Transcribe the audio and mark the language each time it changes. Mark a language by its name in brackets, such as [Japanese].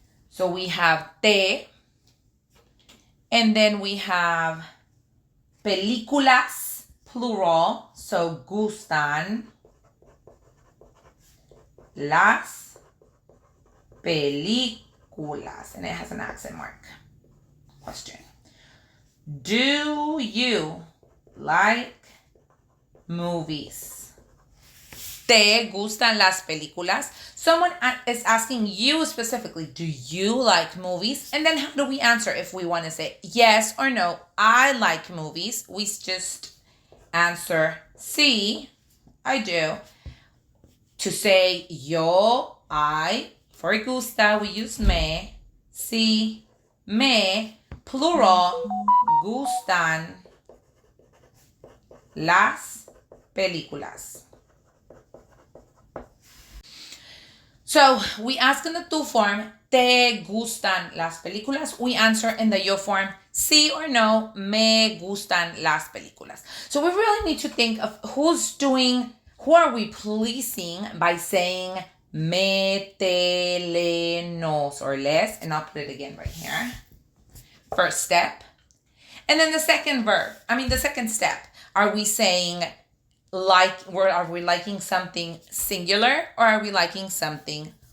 [English] So we have te, and then we have películas, plural, so [Spanish] gustan las películas, [English] and it has an accent mark. Question. Do you like movies? [Spanish] ¿Te gustan las películas? [English] Someone is asking you specifically, do you like movies? And then how do we answer if we want to say yes or no? I like movies. We just answer sí, I do. To say yo, I, for gusta, we use me. [Spanish] Sí, me, plural, gustan las películas. [English] So we ask in the tú form, [Spanish] ¿te gustan las películas? [English] We answer in the yo form, sí or no, [Spanish] me gustan las películas. [English] So we really need to think of who are we pleasing by saying me, te, le, nos, or les, and I'll put it again right here. First step. And then the second step. Are we saying are we liking something singular or are we liking something